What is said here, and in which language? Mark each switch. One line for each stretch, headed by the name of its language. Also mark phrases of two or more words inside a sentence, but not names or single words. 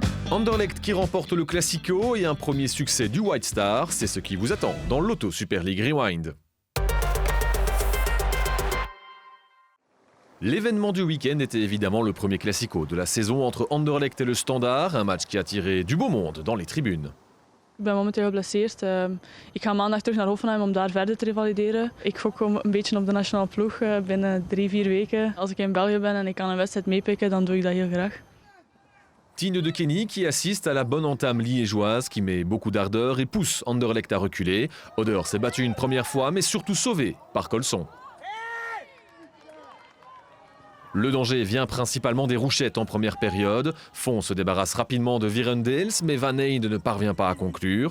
French: Anderlecht qui remporte le Classico et un premier succès du White Star, c'est ce qui vous attend dans l'Auto Super League Rewind. L'événement du week-end était évidemment le premier Classico de la saison entre Anderlecht et le Standard, un match qui a attiré du beau monde dans les tribunes.
Dutch: Ik ben momenteel geblesseerd. Ik ga maandag terug naar Hoffenheim om daar verder te revalideren. Ik gok een beetje op de nationale ploeg binnen 3-4 weken. Als ik in België ben en ik kan een wedstrijd meepikken, dan doe ik dat heel graag.
French: Tine de Kenny qui assiste à la bonne entame liégeoise qui met beaucoup d'ardeur et pousse Anderlecht à reculer. Oder s'est battu une première fois mais surtout sauvé par Colson. Le danger vient principalement des rouchettes en première période. Fon se débarrasse rapidement de Virendels, mais Van Eyde ne parvient pas à conclure.